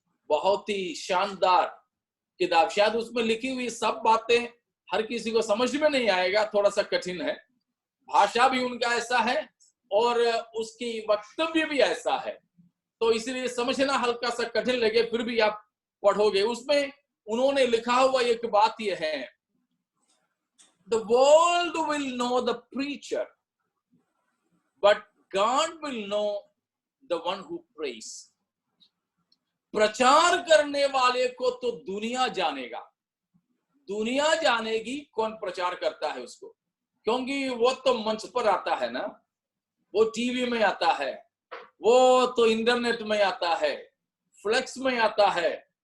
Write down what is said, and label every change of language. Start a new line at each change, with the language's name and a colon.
Hindi: बहुत ही शानदार किताब। शायद उसमें लिखी हुई सब बातें हर किसी को समझ में नहीं आएगा, थोड़ा सा कठिन है। भाषा भी उनका ऐसा है और उसकी वक्तव्य भी ऐसा है, तो इसलिए समझना हल्का सा कठिन लगे, फिर भी आप पढ़ोगे। उसमें उन्होंने लिखा हुआ एक बात यह है,
English: The world will know the preacher, but God will know the one who prays.
Hindi: प्रचार करने वाले को तो दुनिया जानेगा, दुनिया जानेगी कौन प्रचार करता है उसको, क्योंकि वो तो मंच पर आता है ना, वो टीवी में आता है, वो तो इंटरनेट में आता है, फ्लेक्स में आता है।